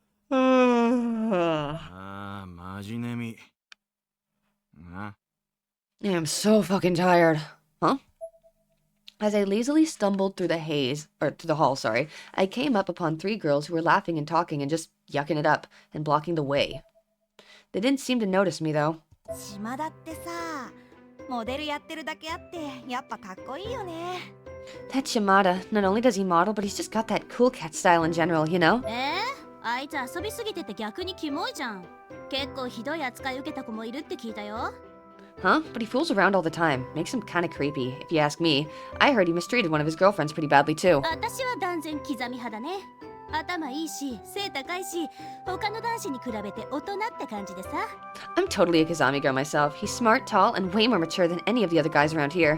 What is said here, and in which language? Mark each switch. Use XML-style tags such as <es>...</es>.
<ja>ああマジ眠いな</ja> <en>I am so fucking tired. Huh? As I lazily stumbled through the hall, I came up upon 3 girls who were laughing and talking and just yucking it up and blocking the way. They didn't seem to notice me though.</en> <ja>島田ってさ、モデルやってるだけあってやっぱかっこいいよね。</ja> <en>That Shimada, not only does he model, but he's just got that cool cat style in general, you know?</en> <ja>あいつ遊びすぎてて逆にキモいじゃん。結構ひどい扱い受けた子もいるって聞いたよ。</ja> <en>Huh? But he fools around all the time. Makes him kinda creepy, if you ask me. I heard he mistreated one of his girlfriends pretty badly too.</en> <ja>私は断然刻み派だね。頭いいし、背高いし、他の男子に比べて大人って感じでさ。</ja> <en>I'm totally a Kazami girl myself. He's smart, tall, and way more mature than any of the other guys around here.</en>